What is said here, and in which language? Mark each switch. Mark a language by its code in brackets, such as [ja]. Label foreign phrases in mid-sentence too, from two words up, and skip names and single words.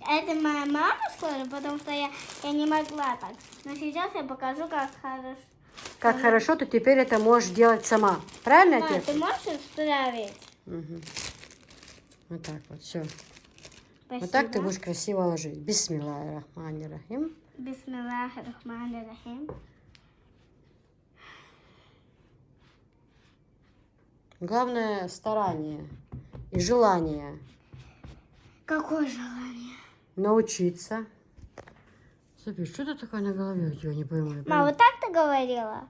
[ru] Это моя мама сложила, потому что я не могла так. Но сейчас я покажу, как хорошо. Как хорошо, ты теперь это можешь делать сама. Правильно, Мама, отец? ты можешь исправить? Угу. Вот так вот, все. Спасибо. Вот так ты будешь красиво ложить. [ar] بسم الله الرحمن الرحيم. بسم الله رحمن رحيم. [ru] Главное старание и желание Какое желание? научиться. Софи, что ты такая на голове у тебя, не пойму. Мама, вот так ты говорила?